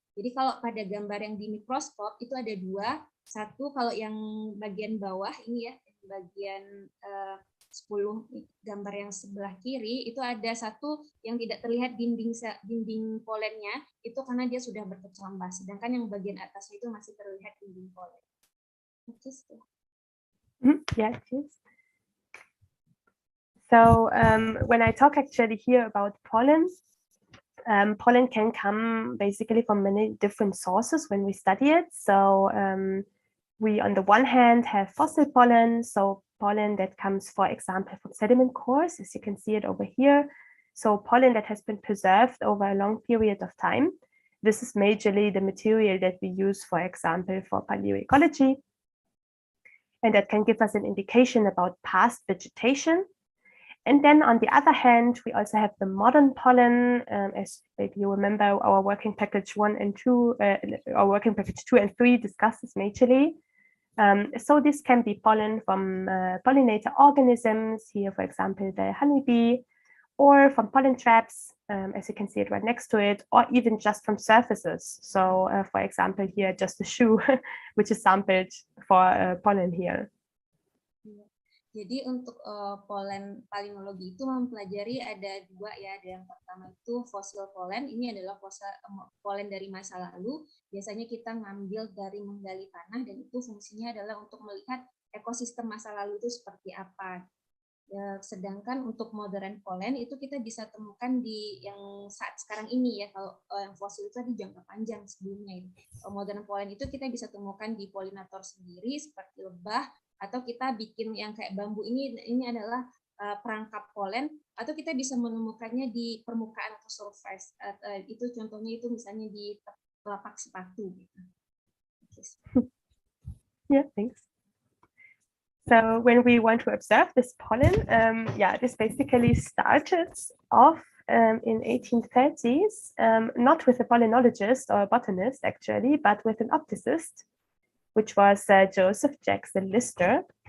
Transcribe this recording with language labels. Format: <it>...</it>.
<id>Jadi kalau pada gambar yang di mikroskop itu ada dua, satu kalau yang bagian bawah ini ya, bagian 10 gambar yang sebelah kiri itu ada satu yang tidak terlihat dinding polennya, itu karena dia sudah berkecambah, sedangkan yang bagian atasnya itu masih terlihat dinding polen.</id> <en>Yeah, cheers. So when I talk actually here about pollen, pollen can come basically from many different sources when we study it. So we, on the one hand, have fossil pollen, so pollen that comes, for example, from sediment cores, as you can see it over here. So pollen that has been preserved over a long period of time. This is majorly the material that we use, for example, for paleoecology. And that can give us an indication about past vegetation. And then on the other hand, we also have the modern pollen, as maybe you remember our working package 1 and 2, our working package 2 and 3 discusses majorly. So this can be pollen from pollinator organisms, here for example the honeybee, or from pollen traps, as you can see it right next to it, or even just from surfaces. So for example here just a shoe, which is sampled for pollen here.</en> <id>Jadi untuk polen palynologi itu mempelajari ada dua ya. Ada yang pertama itu fosil polen. Ini adalah polen dari masa lalu. Biasanya kita ngambil dari menggali tanah, dan itu fungsinya adalah untuk melihat ekosistem masa lalu itu seperti apa. Ya, sedangkan untuk modern polen itu kita bisa temukan di yang saat sekarang ini ya. Kalau yang fosil itu di jangka panjang sebelumnya itu. Modern polen itu kita bisa temukan di polinator sendiri seperti lebah, atau kita bikin yang kayak bambu ini adalah perangkap polen, atau kita bisa menemukannya di permukaan atau surface. Itu contohnya itu misalnya di telapak sepatu gitu.</id> <en>Yeah, thanks. So when we want to observe this pollen, this basically started off in 1830s, not with a pollinologist or a botanist actually, but with an opticist, which was Joseph Jackson Lister.</en>